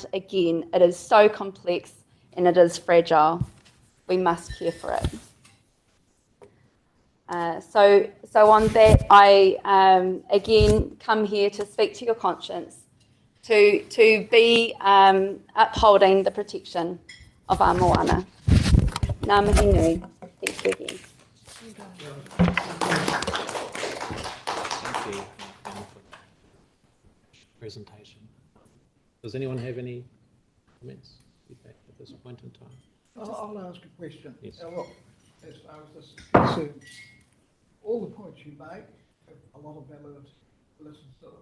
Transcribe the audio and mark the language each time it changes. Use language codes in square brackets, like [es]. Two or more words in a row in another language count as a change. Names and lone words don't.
[en] Again, it is so complex and it is fragile. We must care for it. So on that, I again come here to speak to your conscience, to be upholding the protection of our moana. [mi] Ngā mihi nui. [en] Thank you again. Thank you for the presentation. Does anyone have any comments, feedback at this point in time? I'll ask a question. Yes. Look, as far as this is concerned, all the points you make have a lot of validity to listen to them.